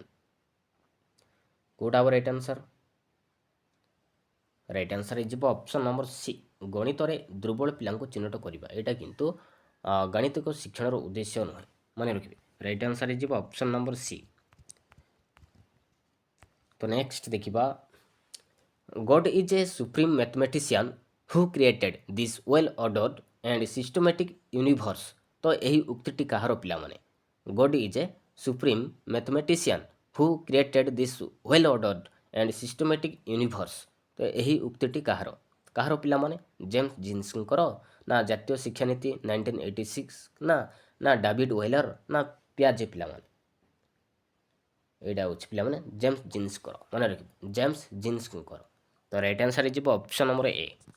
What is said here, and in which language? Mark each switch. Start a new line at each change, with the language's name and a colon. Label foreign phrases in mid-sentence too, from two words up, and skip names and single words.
Odia: କୋଉଟା ହବ
English: right answer? right answer
Odia: ଯିବ
English: option number C
Odia: ଗଣିତରେ ଦୁର୍ବଳ ପିଲାଙ୍କୁ ଚିହ୍ନଟ କରିବା। ଏଇଟା କିନ୍ତୁ ଗାଣିତିକ ଶିକ୍ଷଣର ଉଦ୍ଦେଶ୍ୟ ନୁହେଁ ମନେ ରଖିବେ।
English: right answer
Odia: ଯିବ
English: option number C.
Odia: ତ ନେକ୍ସଟ ଦେଖିବା
English: God is a supreme mathematician who created this well ordered and systematic universe।
Odia: ତ ଏହି ଉକ୍ତିଟି କାହାର ପିଲାମାନେ?
English: God is a supreme mathematician who created this well ordered and systematic universe।
Odia: ତ ଏହି ଉକ୍ତିଟି କାହାର କାହାର ପିଲାମାନେ? ଜେମ୍ସ ଜିନ୍ସଙ୍କର ନା ଜାତୀୟ ଶିକ୍ଷାନୀତି 1986 ନା ଡାଭିଡ ୱେଲର ନା ପିଆଜେ ପିଲାମାନେ? ଏଇଟା ହେଉଛି ପିଲାମାନେ ଜେମ୍ସ ଜିନ୍ସଙ୍କର ମନେ ରଖିବେ ଜେମ୍ସ ଜିନ୍ସଙ୍କର। ତ
English: right answer
Odia: ଯିବ
English: option number A.